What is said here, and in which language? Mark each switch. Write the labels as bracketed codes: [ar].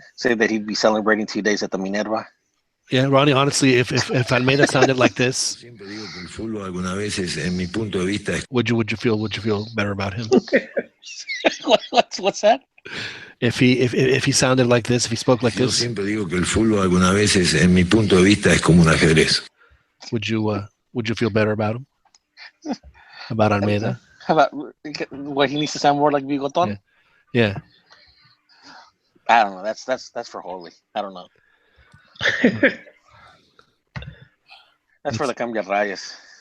[en] Saying that he'd be celebrating 2 days at the Minerva. Yeah, Ronnie. Honestly, if Almeida sounded like this, would you feel better about him? What's that? If he sounded like this, if he spoke like this, [es] siempre digo que el fútbol algunas veces, en mi punto de vista, es como un ajedrez. [en] Would you feel better about him? About Almeida? How about what he needs to sound more like Bigoton? Yeah. I don't know. That's for Holy. I don't know. That's for the Cambia Rayas.